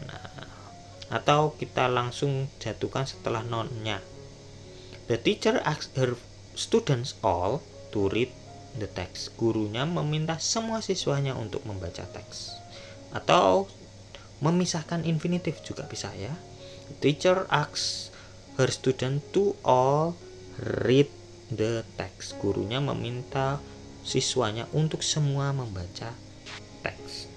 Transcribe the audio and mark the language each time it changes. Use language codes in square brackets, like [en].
[id] Nah, atau kita langsung jatuhkan setelah nounnya. [en] The teacher asks her students all to read the text. [id] Gurunya meminta semua siswanya untuk membaca teks. Atau memisahkan infinitif juga bisa ya. [en] The teacher asks her student to all read the text. [id] Gurunya meminta siswanya untuk semua membaca teks.